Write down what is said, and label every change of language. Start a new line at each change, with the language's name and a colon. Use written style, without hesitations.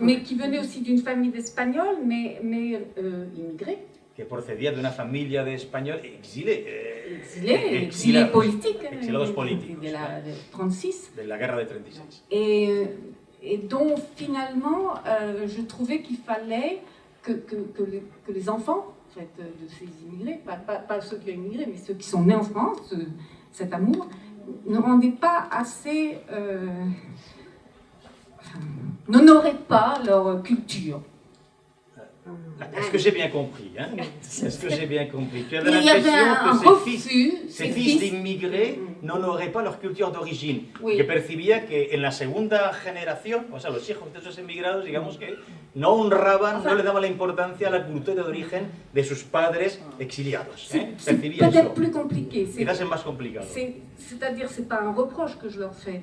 French: Mais qui venait aussi d'une famille d'Espagnols, mais immigrés.
Spanish: Que procedía de una familia de español
French: Exilés politiques.
Spanish: Exilados políticos.
French: De 36.
Spanish: de la guerra de 36.
French: Et dont finalement, je trouvais qu'il fallait que les enfants en fait, de ces immigrés, pas ceux qui ont immigré, mais ceux qui sont nés en France, cet amour, ne rendaient pas assez. N'honoraient pas leur culture. Est-ce que j'ai bien compris hein? Est-ce que j'ai bien compris? Tu avais Il y avait un l'impression que refus. ces fils d'immigrés n'honoraient pas leur culture d'origine, Oui.
Spanish: que percibía que en la segunda generación, o sea, los hijos de esos emigrados, digamos que no honraban, no le daban la importancia a la cultura de origen de sus padres exiliados.
French: C'est
Spanish: Percibía
French: peut-être
Spanish: eso.
French: plus compliqué.
Spanish: Quizás es más complicado.
French: C'est-à-dire, c'est pas un reproche que je leur fais.